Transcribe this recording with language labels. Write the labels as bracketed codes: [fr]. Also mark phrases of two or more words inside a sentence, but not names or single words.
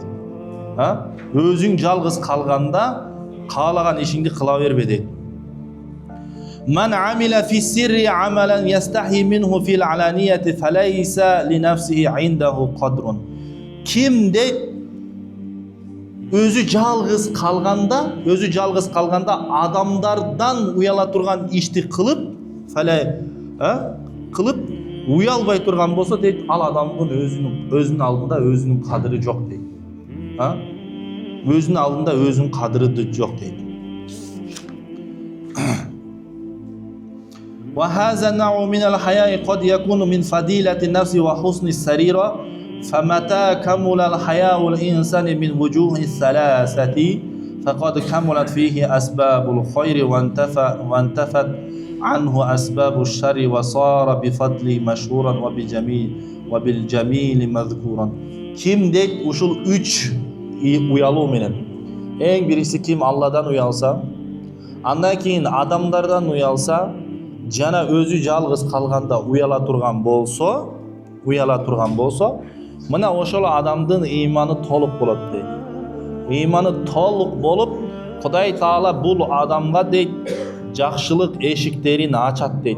[ky] Өзүң жалгыз калганда каалаган ишиңди кыла бербе дейт. [ar] من عمل في سره عملا يستحي منه في العلانية فليس لنفسه عنده قدر. [ky] Ким дейт өзү жалгыз калганда адамдардан уяла турган ишти кылып, уялбай турган болсо дейт, ал адамдын өзүнүн алдында өзүнүн кадыры жок дейт. Өзүнүн алдында өзүнүн кадыры жок дейт. [ar] وهذا النوع من الحياء قد يكون من فضيلة النفس وحسن السريرة. فمتى كمل الحياء الإنسان من وجوه الثلاثة فقد كملت فيه أسباب الخير وانتفت عنه أسباب الشر وصار بفضل مشهورا وبالجميل مذكورا. [ky] Ким дейт ушул 3 уялуу менен. Эң биринчиси ким Алладан уялса, андан кийин адамдардан уялса, жана өзү жалгыз калганда уяла турган болсо, мына ошол адамдын ыйманы толук болот дейт. Ыйманы толук болуп, Кудай Таала бул адамга дейт жакшылык эшиктерин ачат дейт.